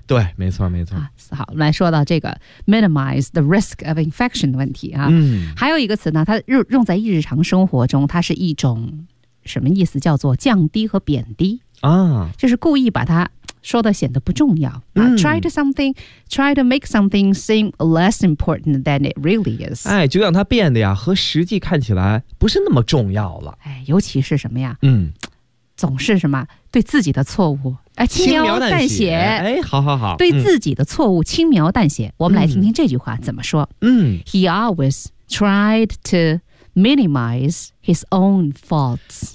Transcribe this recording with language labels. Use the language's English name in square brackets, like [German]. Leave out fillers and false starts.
[Chinese] 对，没错没错、啊、好，来说到这个 [English] minimize the risk of infection [Chinese] 的问题啊、嗯、还有一个词呢，它用在日常生活中，它是一种什么意思，叫做降低和贬低啊，就是故意把它说的显得不重要、嗯、 [English] try to make something seem less important than it really is。 [Chinese] 哎，就让它变得呀和实际看起来不是那么重要了。哎，尤其是什么呀，嗯，总是什么对自己的错误轻描淡写。哎，好好好，对自己的错误轻描淡写、嗯、我们来听听这句话怎么说。嗯， [English] He always tried to minimize his own faults。